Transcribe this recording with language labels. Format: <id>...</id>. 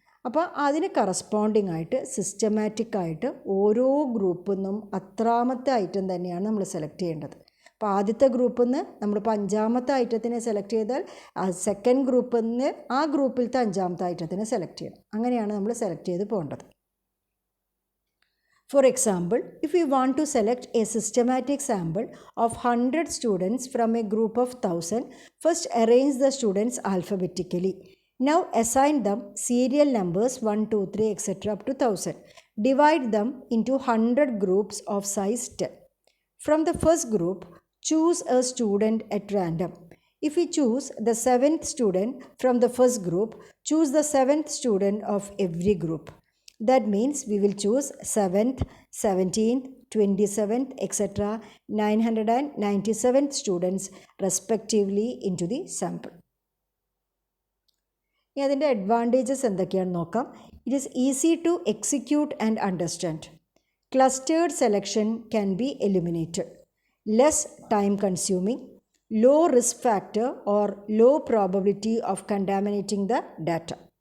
<ml>അപ്പോൾ അതിന് കറസ്പോണ്ടിങ് ആയിട്ട് സിസ്റ്റമാറ്റിക്കായിട്ട് ഓരോ ഗ്രൂപ്പിൽ നിന്നും അത്രാമത്തെ ഐറ്റം തന്നെയാണ് നമ്മൾ സെലക്ട് ചെയ്യേണ്ടത്. അപ്പോൾ ആദ്യത്തെ ഗ്രൂപ്പിൽ നിന്ന് നമ്മളിപ്പോൾ 5ാമത്തെ ഐറ്റത്തിനെ സെലക്ട് ചെയ്താൽ സെക്കൻഡ് ഗ്രൂപ്പിൽ നിന്ന് ആ ഗ്രൂപ്പിലത്തെ 5ാമത്തെ ഐറ്റത്തിനെ സെലക്ട് ചെയ്യണം. അങ്ങനെയാണ് നമ്മൾ സെലക്ട് ചെയ്ത് പോകേണ്ടത്.</ml> <en>For example, if we want to select a systematic sample of 100 students from a group of 1000, first arrange the students alphabetically. Now assign them serial numbers 1, 2, 3, etc. up to 1000. Divide them into 100 groups of size 10. From the first group, choose a student at random. If we choose the 7th student from the first group, choose the 7th student of every group. That means we will choose 7th, 17th, 27th, etc. 997th students respectively into the sample.</en> <ml>ഇനി അതിൻ്റെ advantages എന്തൊക്കെയാണെന്ന് നോക്കാം.</ml> <en>It is easy to execute and understand. Clustered selection can be eliminated. Less time consuming. Low risk factor or low probability of contaminating the data.</en>